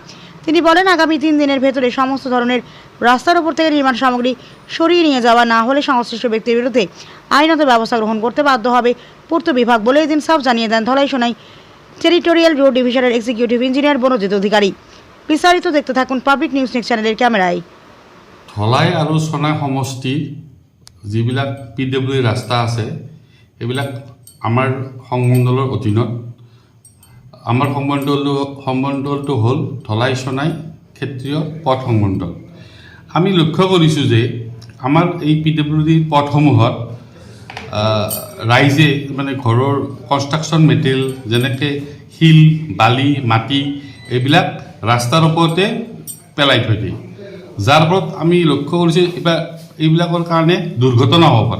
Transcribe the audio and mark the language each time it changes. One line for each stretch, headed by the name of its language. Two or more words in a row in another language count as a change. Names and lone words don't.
Bangla: তিনি বলেন, আগামী 3 দিনের ভেতরে সমস্ত ধরনের রাস্তার উপর থেকে নির্মাণ সামগ্রী সরিয়ে নিয়ে যাওয়া না হলে সংশ্লিষ্ট ব্যক্তির বিরুদ্ধে আইনত ব্যবস্থা গ্রহণ করতে বাধ্য হবে পূর্ত বিভাগ বলে এদিন সাফ জানিয়ে দেন ধলাই সোনাই টেরিটোরিয়াল রোড ডিভিশনের
English: executive engineer
Bangla: মনোনীত অধিকারী। বিস্তারিত দেখতে থাকুন পাবলিক নিউজ নেক্সট চ্যানেলের ক্যামেরায়।
Assamese: ধলাই আৰু সোনাই সমষ্টি যিবিলাক PWD ৰাস্তা আছে, এইবিলাক আমাৰ সংমণ্ডলৰ অধীনত। আমাৰ সংমণ্ডলটো হ'ল ধলাই সোনাই ক্ষেত্ৰীয় পথ সংমণ্ডল। আমি লক্ষ্য কৰিছোঁ যে আমাৰ এই PWD পথসমূহত ৰাইজে মানে ঘৰৰ
English: construction material
Assamese: যেনেকৈ শিল, বালি, মাটি এইবিলাক ৰাস্তাৰ ওপৰতে পেলাই থৈ দিয়ে, যাৰ ফলত আমি লক্ষ্য কৰিছোঁ এইবিলাকৰ কাৰণে দুৰ্ঘটনা হ'ব পাৰে।